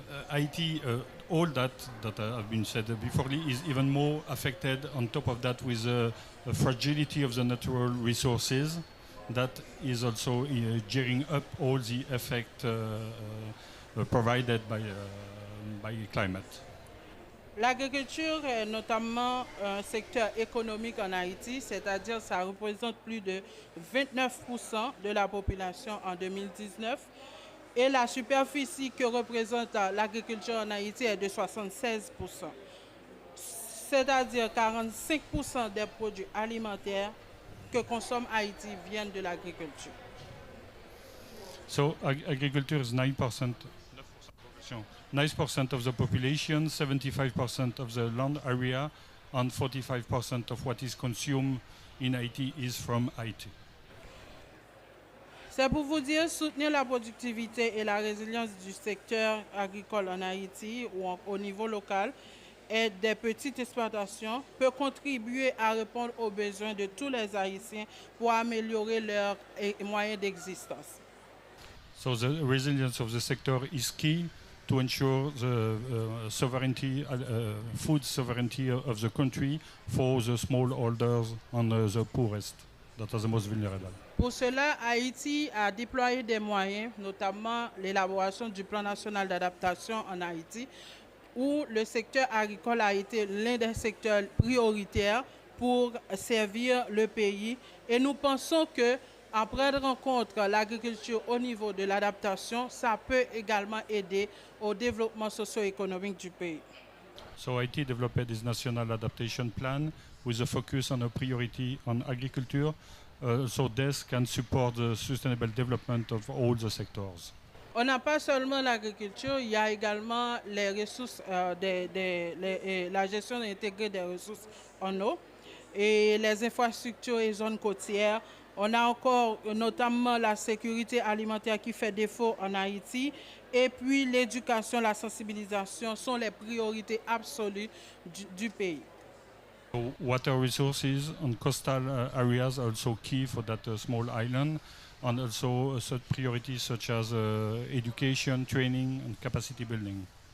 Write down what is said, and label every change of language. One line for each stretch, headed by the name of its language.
English: Haiti, all that have been said before, is even more affected on top of that with the fragility of the natural resources. That is also gearing up all the effect provided by climate.
French: L'agriculture est notamment un secteur économique en Haïti, c'est-à-dire ça représente plus de 29% de la population en 2019 et la superficie que représente l'agriculture en Haïti est de 76%. C'est-à-dire 45% des produits alimentaires que consomme Haïti viennent de l'agriculture.
English: So agriculture is 9%. 9% of the population, 75% of the land area, and 45% of what is consumed in Haiti is from Haiti.
French: C'est pour vous dire, soutenir la productivité et la résilience du secteur agricole en Haïti ou au niveau local et des petites exploitations peut contribuer à répondre aux besoins de tous les Haïtiens pour améliorer leurs moyens d'existence.
English: So the resilience of the sector is key to ensure the sovereignty, food sovereignty of the country for the smallholders and the poorest, that are the most vulnerable.
French: Pour cela, Haïti a déployé des moyens, notamment l'élaboration du plan national d'adaptation en Haïti, où le secteur agricole a été l'un des secteurs prioritaires pour servir le pays. Et nous pensons que en prendre en compte l'agriculture au niveau de l'adaptation, ça peut également aider au développement socio-économique du pays.
English: So Haiti developed this national adaptation plan with a focus on a priority on agriculture, so this can support the sustainable development of all the sectors.
French: On n'a pas seulement l'agriculture, il y a également les ressources, la gestion intégrée des ressources en eau et les infrastructures et zones côtières. On a encore notamment la sécurité alimentaire qui fait défaut en Haïti. Et puis l'éducation, la sensibilisation sont les priorités absolues du pays.
English: So water resources on coastal areas are also key for that small island, and also such priorities such as education, training, and capacity building.